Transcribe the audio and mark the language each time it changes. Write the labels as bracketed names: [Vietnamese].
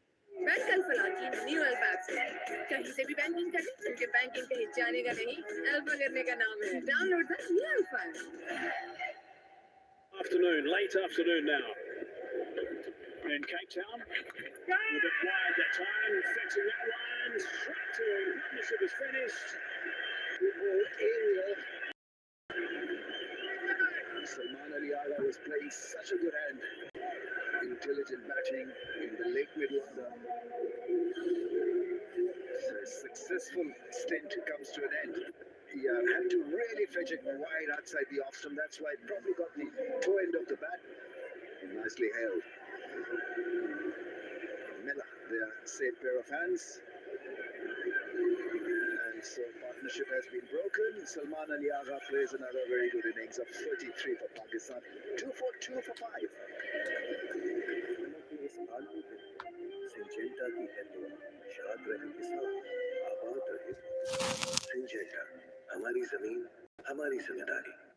[Hindi] Bank alpha की new alpha से कहीं से भी बैंकिंग करें क्योंकि बैंकिंग कहीं जाने का नहीं, अल्फा करने का नाम है। [English] Download the new alpha. Afternoon, late afternoon now. in Cape Town. A bit wide that time, fixing that one. Straight to him. Partnership is finished. Good ball aerial. Salman was playing such a good hand. Intelligent batting in the leg middle order. So a successful stint comes to an end. He had to really fetch it wide outside the off stump. That's why it probably got the toe end of the bat. Nicely held. Miller, their safe pair of hands. And so partnership has been broken. Salman plays another very good innings of 33 for Pakistan. 2 for 2 for 5. [Hindi] Syngenta की है तो शाद रहे किसान आबाद रहे Syngenta हमारी जमीन हमारी जिम्मेदारी